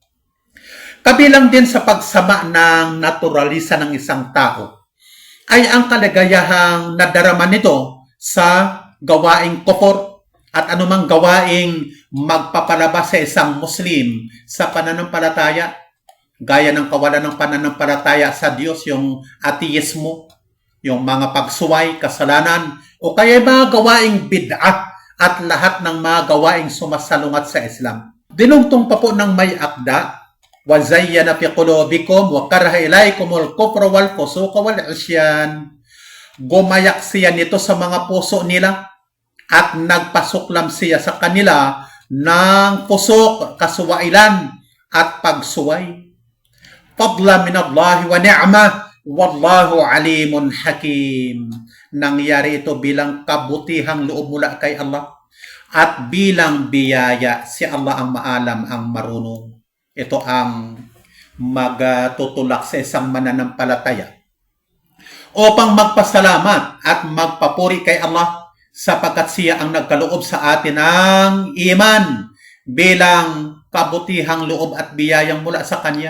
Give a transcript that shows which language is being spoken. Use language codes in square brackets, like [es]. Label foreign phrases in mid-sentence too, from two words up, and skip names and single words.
[tl] Kabilang din sa pagsama ng naturalisa ng isang tao ay ang kaligayahang nadarama nito sa gawaing kufur at anumang gawaing magpapalabas sa isang Muslim sa pananampalataya, gaya ng kawalan ng pananampalataya sa Diyos, yung ateismo, yung mga pagsuway, kasalanan, o kaya mga gawaing bid'ah at lahat ng mga gawaing sumasalungat sa Islam. Dinungtong pa po ng may akda, [ar] وَزَيَّنَ فِي قُلُوبِكُمْ وَكَرَّهَ إِلَيْكُمُ الْكُفْرَ وَالْفُسُوقَ وَالْعِصْيَانَ. [tl] Gumayak siya nito sa mga puso nila at nagpasuklam siya sa kanila ng pusok, kaswailan at pagsuway. [ar] فضلا من الله ونعمة والله عليم حكيم. [tl] Nangyari ito bilang kabutihang loob mula kay Allah at bilang biyaya. Si Allah ang maalam, ang marunong. Ito ang magtutulak sa isang mananampalataya upang magpasalamat at magpapuri kay Allah sapagkat siya ang nagkaloob sa atin ng iman bilang kabutihang loob at biyayang mula sa Kanya.